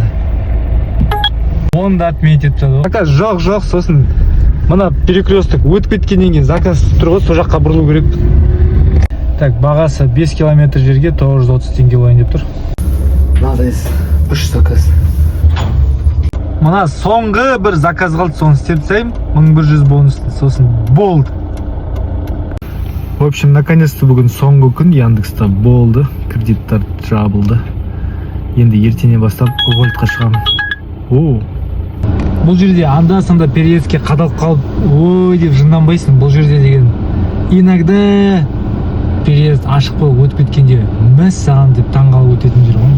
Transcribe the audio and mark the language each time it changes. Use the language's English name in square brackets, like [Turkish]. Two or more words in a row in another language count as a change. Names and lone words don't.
[Kazakh] Оны да отменить етіп жатыр ғой. Заказ жоқ, сосын мына перекресток өтіп кеткеннен кейін заказ тұр ғой, сол жаққа бұрылу керек. Так, бағасы 5 километр жерге 930 теңге болайын деп тұр. [Russian] Надо 3 заказ. [Kazakh] Мына соңғы бір заказ қалды, соны істеп тастаймын. 1100 бонусты, сосын болды. [Russian] В общем, наконец-то [Kazakh] бүгін соңғы күн Яндекста болды. Кредиттар жабылды. Енді ертеңнен бастап вольтқа шығамын. Бұл жерде анда-санда переездке қадалып қалып, ой деп жынданбайсың. Бұл жерде деген иногда переезд ашық болып өтіп кеткенде мәссаған деп таңғалып өтетін жер ғой.